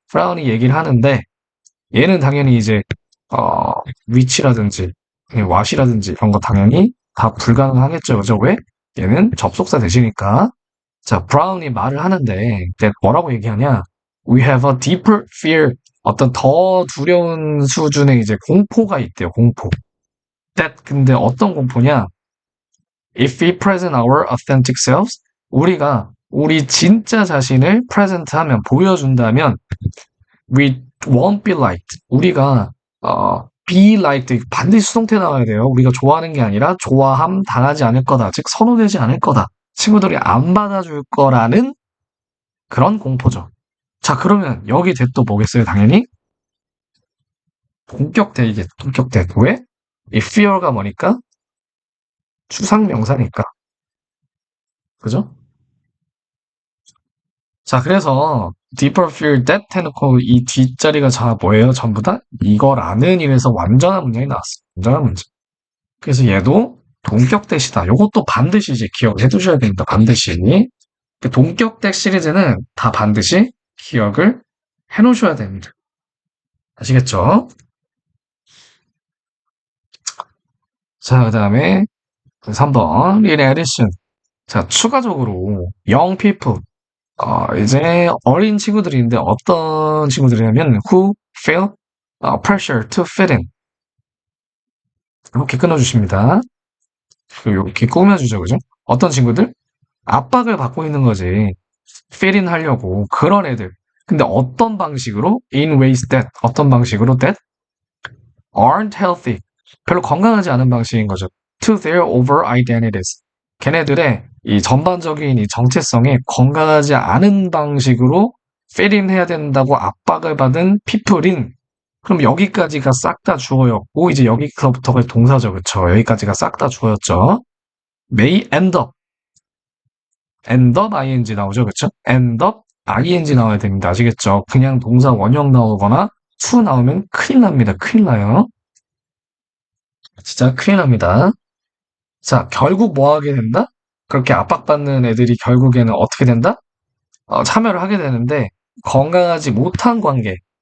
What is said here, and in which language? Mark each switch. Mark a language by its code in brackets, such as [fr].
[ko] 브라운이 얘기를 하는데, 얘는 당연히 이제, which라든지, what이라든지 이런 거 당연히 다 불가능하겠죠. 그죠? 왜? 얘는 접속사 대신이니까. 자, 브라운이 말을 하는데, 뭐라고 얘기하냐? [en] We have a deeper fear. [ko] 어떤 더 두려운 수준의 이제 공포가 있대요, 공포. 근데 어떤 공포냐? [en] If we present our authentic selves, [ko] 우리가 우리 진짜 자신을 present 하면, 보여준다면, [en] we won't be liked. [ko] 우리가, [en] be liked. [ko] 반드시 수동태 나와야 돼요. 우리가 좋아하는 게 아니라, 좋아함 당하지 않을 거다. 즉, 선호되지 않을 거다. 친구들이 안 받아줄 거라는 그런 공포죠. 자, 그러면 여기 대또 뭐겠어요? 당연히 동격대이겠, 동격대. 왜? 이 fear가 뭐니까? 추상명사니까. 그죠? 자, 그래서 [en] deeper fear that [ko] 해놓고 이 뒷자리가 뭐예요? 전부 다 이거라는 이래서 완전한 문장이 나왔어요. 완전한 문장. 그래서 얘도 동격대시다. 요것도 반드시 이제 기억을 해두셔야 됩니다. 반드시. 동격대 시리즈는 다 반드시 기억을 해놓으셔야 됩니다. 아시겠죠? 자, 그 다음에 3번 [en] in addition. [ko] 자, 추가적으로 young people. 이제 어린 친구들인데 어떤 친구들이냐면 [en] who feel pressure to fit in. [ko] 이렇게 끊어주십니다. 이렇게 꾸며주죠, 그죠? 어떤 친구들? 압박을 받고 있는 거지. [en] fit in [ko] 하려고. 그런 애들. 근데 어떤 방식으로? [en] in ways that. [ko] 어떤 방식으로? [en] that aren't healthy. [ko] 별로 건강하지 않은 방식인 거죠. [en] to their over identities. [ko] 걔네들의 이 전반적인 이 정체성에 건강하지 않은 방식으로 fit in 해야 된다고 압박을 받은 people인. 그럼 여기까지가 싹 다 주어였고, 이제 여기서부터가 동사죠. 그쵸? 여기까지가 싹 다 주어였죠. [en] may end up. end up ing [ko] 나오죠. 그쵸? end up ing 나와야 됩니다. 아시겠죠? 그냥 동사 원형 나오거나 to 나오면 큰일 납니다. 큰일 나요. 진짜 큰일 납니다. 자, 결국 뭐 하게 된다? 그렇게 압박받는 애들이 결국에는 어떻게 된다? 참여를 하게 되는데, 건강하지 못한 관계.